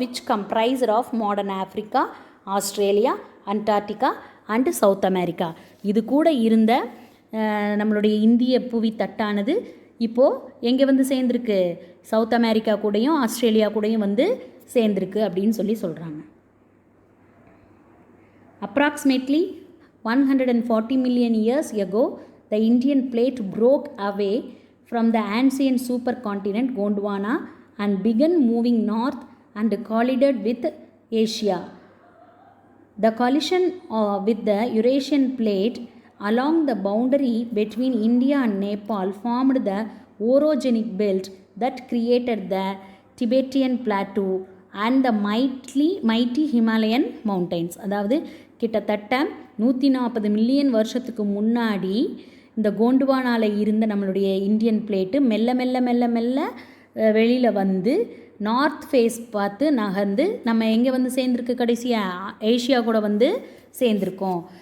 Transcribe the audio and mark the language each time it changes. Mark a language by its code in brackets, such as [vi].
[en] Which comprised of modern Africa, Australia, Antarctica and south America. [ta] இது கூட இருந்த நம்மளுடைய இந்திய புவி தட்டானது இப்போது எங்கே வந்து சேர்ந்துருக்கு? சவுத் அமெரிக்கா கூடயும் ஆஸ்திரேலியா கூடயும் வந்து சேர்ந்துருக்கு அப்படின்னு சொல்லி சொல்கிறாங்க. [en] Approximately 140 million years ago, the Indian plate broke away from the ancient supercontinent Gondwana and began moving north and collided with Asia. The collision with the Eurasian plate along the boundary between India and Nepal formed the orogenic belt that created the Tibetan plateau and the mighty Himalayan mountains. [ta] அதாவது கிட்டத்தட்ட 140 million வருஷத்துக்கு முன்னாடி இந்த கோண்டுவானால இருந்த நம்மளுடைய Indian plate மெல்ல மெல்ல மெல்ல மெல்ல வெளியில் வந்து நார்த் ஃபேஸ் பார்த்து நகர்ந்து நம்ம எங்கே வந்து சேர்ந்துருக்கு கடைசியாக ஏஷியா கூட வந்து சேர்ந்துருக்கோம்.